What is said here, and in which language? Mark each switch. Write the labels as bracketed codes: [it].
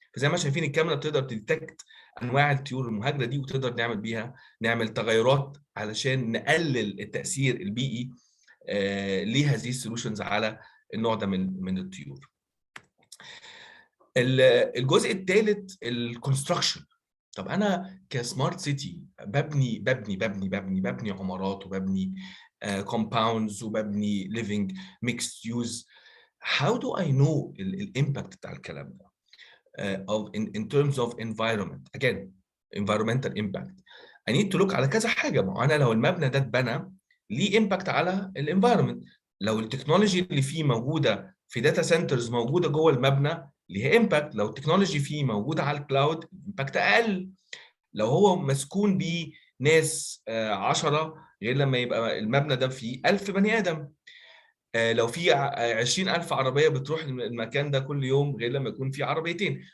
[ar] فزي ما شايفين الكاميرا بتقدر تديتكت انواع الطيور المهاجره دي، وتقدر نعمل تغيرات علشان نقلل التاثير البيئي لهذه السوليوشنز على النوع ده من الطيور. الجزء الثالث الكونستراكشن. طب انا كسمارت سيتي ببني عمارات، وببني كومباوندز، وببني ليفنج ميكس يوز. [en] how do I know [ar] الامباكت بتاع الكلام ده [en] in terms of environment. again environmental impact I need to look [ar] على كذا حاجه. ما انا لو المبنى ده اتبنى ليه امباكت على الانفايرمنت، لو التكنولوجي اللي فيه موجوده في داتا سنترز موجوده جوه المبنى ليها امباكت، لو التكنولوجي فيه موجوده على الكلاود امباكت اقل، لو هو مسكون بيه ناس 10 غير لما يبقى المبنى ده فيه 1000 بني ادم، لو في 20,000 عربيه بتروح المكان ده كل يوم غير لما يكون في عربيتين.